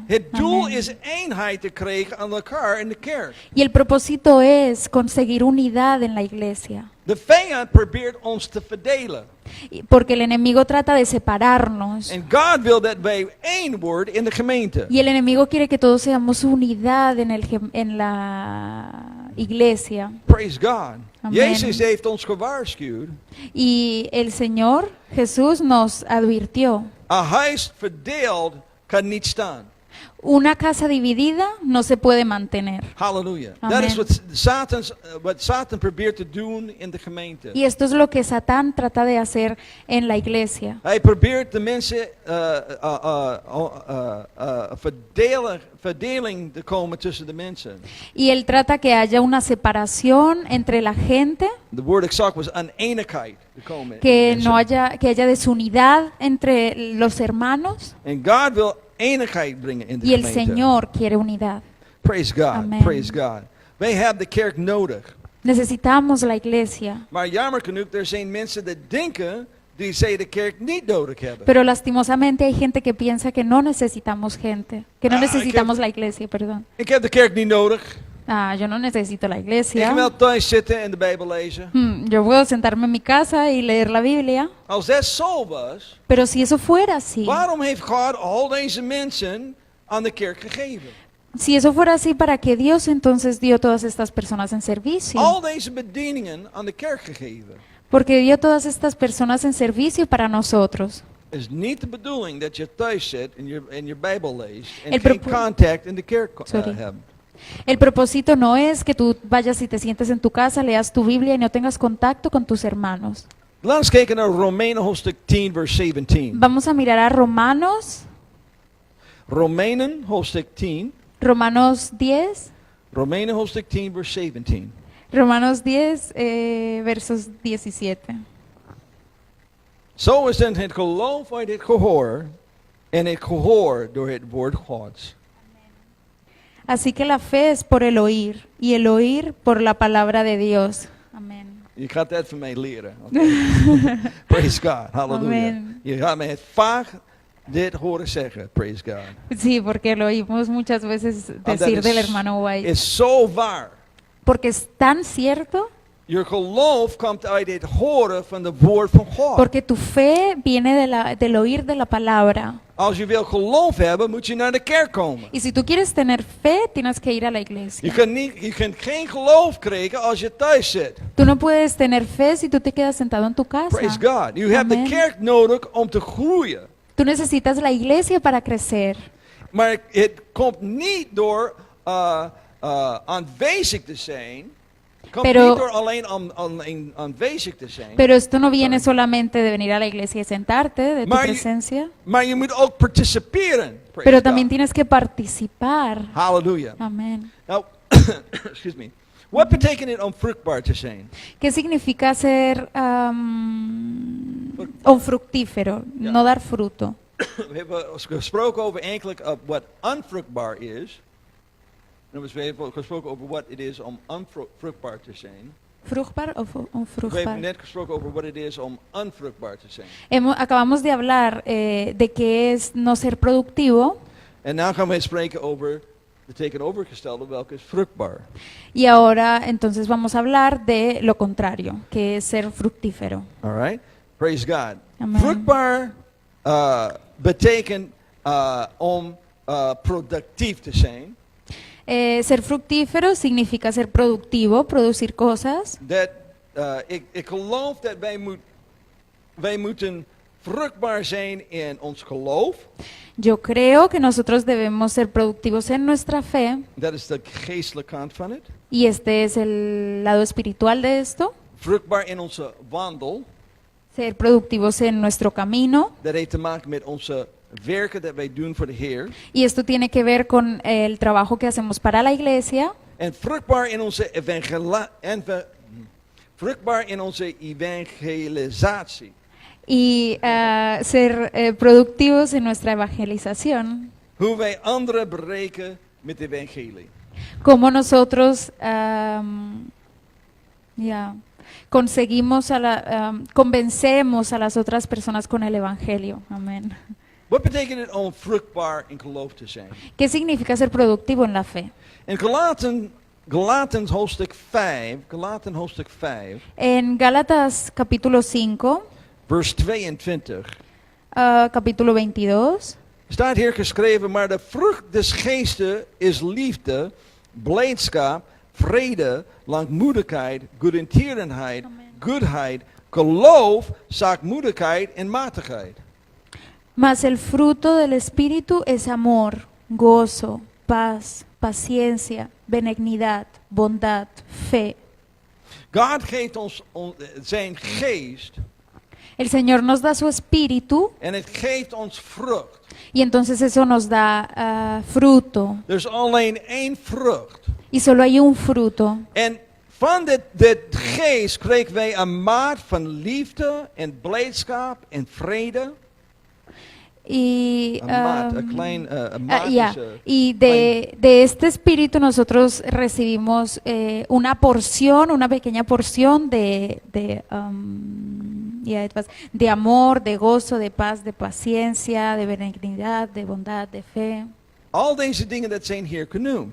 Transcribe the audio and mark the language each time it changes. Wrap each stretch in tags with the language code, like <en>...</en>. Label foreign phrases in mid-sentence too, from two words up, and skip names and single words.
<nl>Het doel Amén. is eenheid te krijgen aan elkaar in de kerk.</nl> <es>Y el propósito es conseguir unidad en la iglesia,</es> <nl>De vijand probeert ons te verdelen.</nl> <es>porque el enemigo trata de separarnos.</es> <nl>En God wil dat wij één worden in de gemeente.</nl> <es>Y el enemigo quiere que todos seamos unidad en la iglesia.</es> <en>Praise God. Amen.</en> <nl>Jezus heeft ons gewaarschuwd.</nl> <es>Y el Señor Jesús nos advirtió,</es> <nl>Een huis verdeeld kan niet staan.</nl> <es>una casa dividida no se puede mantener.</es> <nl>Halleluja. Amen. Dat is wat Satan probeert te doen in de gemeente.</nl> <es>Y esto es lo que Satán trata de hacer en la iglesia.</es> <nl>Hij probeert de mensen verdeling te komen tussen de mensen.</nl> <es>Y él trata que haya una separación entre la gente,</es> <nl>De woord exact was oneenigheid te komen.</nl> <es>que</es> <nl>in de</nl> <es>no</es> <nl>mensen.</nl> <es>haya desunidad entre los hermanos,</es> <nl>En God wil eenigheid brengen in de</nl> <es>y el</es> <nl>gemeente.</nl> <es>Señor quiere unidad.</es> <en>Praise God. Amen. Praise God.</en> <nl>Wij hebben de kerk nodig.</nl> <es>Necesitamos la iglesia.</es> <nl>Maar jammer genoeg, er zijn mensen die denken die zij de kerk niet nodig hebben.</nl> <es>Pero lastimosamente hay gente que piensa que no necesitamos gente, que no Ah, necesitamos la iglesia, perdón.</es> <nl>Ik heb de kerk niet nodig.</nl> <es>Yo no necesito la</es> <nl>Ik</nl> <es>iglesia.</es> <nl>wil thuis zitten en de Bijbel lezen.</nl> <es>Yo puedo sentarme en mi casa y leer la Biblia,</es> <nl>Als dat zo was,</nl> <es>pero si eso fuera así,</es> <nl>waarom heeft God al deze mensen aan de kerk gegeven?</nl> <es>Si eso fuera así, ¿para qué Dios entonces dio todas estas personas en servicio?</es> <nl>Al deze bedieningen aan de kerk gegeven.</nl> <es>Porque dio todas estas personas en servicio para nosotros.</es> <nl>Het is niet de bedoeling dat je thuis zit en je Bijbel leest en</nl> <es>El</es> <nl>geen</nl> <es>propo-</es> <nl>contact in de kerk Sorry. hebt.</nl> <es>El propósito no es que tú vayas y te sientes en tu casa, leas tu Biblia y no tengas contacto con tus hermanos.</es> <nl>Laten we kijken naar Romeinen hoofdstuk 10 vers 17.</nl> <es>Vamos a mirar a Romanos,</es> <nl>Romeinen hoofdstuk 10.</nl> <es>Romanos 10,</es> <nl>Romeinen hoofdstuk 10 vers 17.</nl> <es>Romanos 10, versos 17.</es> <nl>Zo is dan het geloof uit het gehoor en het gehoor door het woord Gods.</nl> <es>Así que la fe es por el oír y el oír por la palabra de Dios. Amén.</es> <nl>Je gaat dat van mij leren.</nl> <en>oké? Praise God. Halleluja. Amen.</en> <nl>Je gaat mij vaak dit horen zeggen.</nl> <en>Praise God.</en> <es>Sí, porque lo oímos muchas veces decir del hermano White.</es> <nl>Is zo waar.</nl> <es>Porque es tan cierto,</es> <nl>Je geloof komt uit het horen van het woord van God.</nl> <es>porque tu fe viene del oír de la palabra.</es> <nl>Als je wil geloof hebben, moet je naar de kerk komen.</nl> <es>Y si tú quieres tener fe, tienes que ir a la iglesia.</es> <nl>Je kunt geen geloof krijgen als je thuis zit.</nl> <es>Tú no puedes tener fe si tú te quedas sentado en tu casa.</es> <en>Praise God. You have Amen.</en> <nl>de kerk nodig om te groeien.</nl> <es>Tú necesitas la iglesia para crecer.</es> <nl>Maar het komt niet door aanwezig te zijn. Het komt</nl> <es>Pero-</es> <nl>niet door alleen aanwezig te zijn.</nl> <es>Pero esto no viene solamente de venir a la iglesia y sentarte, de tu</es> <nl>Maar je-</nl> <es>presencia,</es> <nl>Maar je moet ook participeren.</nl> <en>Praise</en> <es>pero</es> <en>God.</en> <es>también tienes que participar. Hallelujah. Amén.</es> <en>Nou, excuse me.</en> <nl>Wat betekent het om vruchtbaar te zijn?</nl> <es>¿Qué significa ser un fructífero?</es> <nl>Ja.</nl> <es>No dar fruto.</es> <nl>We hebben gesproken over eigenlijk wat onvruchtbaar is. En we hebben gesproken over wat het is om onvruchtbaar te zijn. ¿Vruchtbaar of We hebben onvruchtbaar? net gesproken over wat het is om onvruchtbaar te zijn.</nl> <es>Acabamos de hablar de qué es no ser productivo</es> <nl>En nu gaan we spreken over de tegenovergestelde, welke is vruchtbaar.</nl> <es>y ahora entonces vamos a hablar de lo contrario, que es ser fructífero.</es> <en>All right? Praise God. Amen.</en> <nl>Vruchtbaar betekent om productief te zijn.</nl> <es>Ser fructífero significa ser productivo, producir cosas.</es> <nl>Dat, ik geloof dat wij moeten vruchtbaar zijn in ons geloof.</nl> <es>Yo creo que nosotros debemos ser productivos en nuestra fe</es> <nl>Dat is de geestelijke kant van het.</nl> <es>y este es el lado espiritual de esto.</es> <nl>Vruchtbaar in onze wandel.</nl> <es>Ser productivos en nuestro camino</es> <nl>Dat heeft te maken met onze werken dat wij doen voor de Heer.</nl> <es>y esto tiene que ver con el trabajo que hacemos para la iglesia.</es> <nl>En vruchtbaar in onze vruchtbaar in onze evangelisatie.</nl> <es>Y ser productivos en nuestra evangelización,</es> <nl>Hoe wij anderen bereiken met het evangelie.</nl> <es>como nosotros conseguimos convencemos a las otras personas con el evangelio. Amén.</es> <nl>Wat betekent het om vruchtbaar in geloof te zijn?</nl> <es>¿Qué significa ser productivo en la fe?</es> <nl>In Galaten hoofdstuk 5, Galaten hoofdstuk 5,</nl> <es>En Gálatas capítulo 5,</es> <nl>vers 22,</nl> <es>capítulo 22,</es> <nl>staat hier geschreven, maar de vrucht des geestes is liefde, blijdschap, vrede, langmoedigheid, goedertierenheid, goedheid, geloof, zachtmoedigheid en matigheid.</nl> <es>mas el fruto del Espíritu es amor, gozo, paz, paciencia, benignidad, bondad, fe.</es> <nl>God geeft ons zijn geest</nl> <es>El Señor nos da su Espíritu</es> <nl>en het geeft ons vrucht.</nl> <es>y entonces eso nos da fruto.</es> <nl>Er is alleen één vrucht.</nl> <es>Y solo hay un fruto.</es> <nl>En van dit geest kregen wij een maat van liefde en blijdschap en vrede.</nl> <es>Y,</es> <nl>Een maat, een maat</nl> <es>ya,</es> <nl>is,</nl> <es>y de este espíritu nosotros recibimos una porción, una pequeña porción de amor, de gozo, de paz, de paciencia, de benignidad, de bondad, de fe.</es> <nl>al deze dingen dat zijn hier genoemd.</nl>